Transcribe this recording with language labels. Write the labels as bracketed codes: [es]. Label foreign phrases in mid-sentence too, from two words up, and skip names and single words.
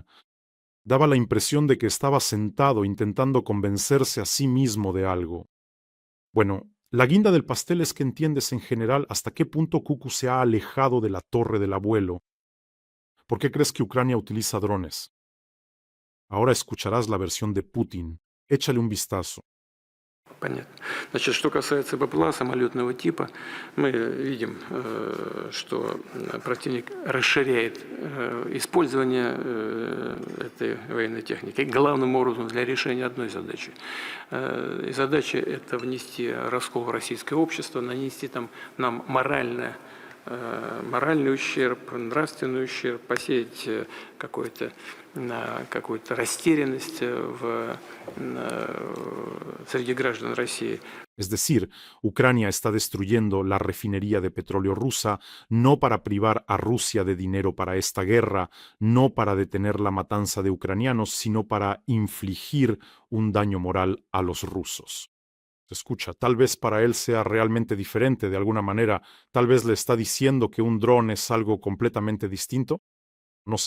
[es] Daba la impresión de que estaba sentado intentando convencerse a sí mismo de algo. Bueno, la guinda del pastel es que entiendes en general hasta qué punto Cucu se ha alejado de la torre del abuelo. ¿Por qué crees que Ucrania utiliza drones? Ahora escucharás la versión de Putin. Échale un vistazo. [ru] Понятно. Значит, что касается БПЛА самолетного типа, мы видим, что противник расширяет использование этой военной техники главным образом для решения одной задачи. И задача – это внести раскол в российское общество, нанести там нам моральный ущерб, нравственный ущерб, посеять какую-то растерянность среди граждан России. [es] Es decir, Ucrania está destruyendo la refinería de petróleo rusa no para privar a Rusia de dinero para esta guerra, no para detener la matanza de ucranianos, sino para infligir un daño moral a los rusos. Escucha, tal vez para él sea realmente diferente de alguna manera, tal vez le está diciendo que un dron es algo completamente distinto.